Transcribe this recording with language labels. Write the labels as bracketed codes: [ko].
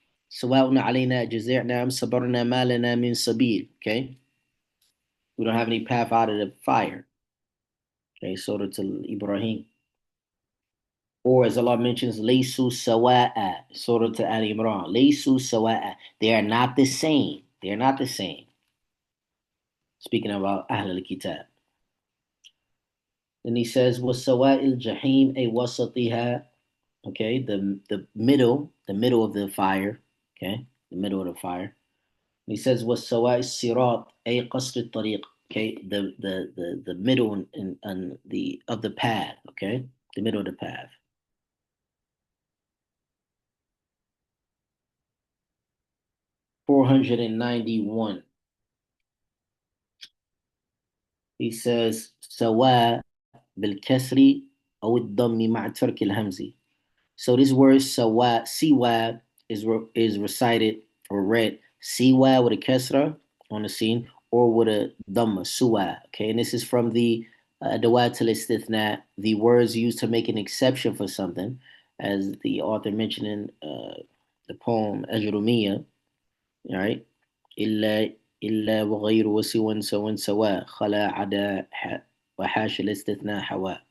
[ar] سواء علينا جزعنا أم صبرنا ما لنا من سبيل. [en] Okay, we don't have any path out of the fire. Okay, Surah to Ibrahim. Or as Allah mentions, [ar] ليسوا سواء, [en] Surah to Al Imran. [ar] ليسوا سواء. [en] They are not the same. They are not the same. Speaking about Ahl al-Kitab. Then he says, [ar] وَسَوَاءِ الْجَحِيمِ أي وَسَطِهَا. [en] Okay, the middle of the fire. Okay, the middle of the fire. He says, [ar] وَالسَّوَاءِ الصِّرَاطِ أي قَصْرِ الطَّرِيقِ. [en] Okay, the middle and the of the path. Okay, the middle of the path. 491. [ar] He says, سواء بالكسر أو الضم مع ترك الهمز. [en] So this word sawa, siwa is recited or read siwa with a kesra on the scene or with a dhamma, suwa. Okay, and this is from the dawat al-istithna, the words used to make an exception for something, as the author mentioned in the poem Ajrumiyya, all right? [ar] إلا إلا وغير وسوى سوى سواء خلا عدا وحاش الاستثناء حواء.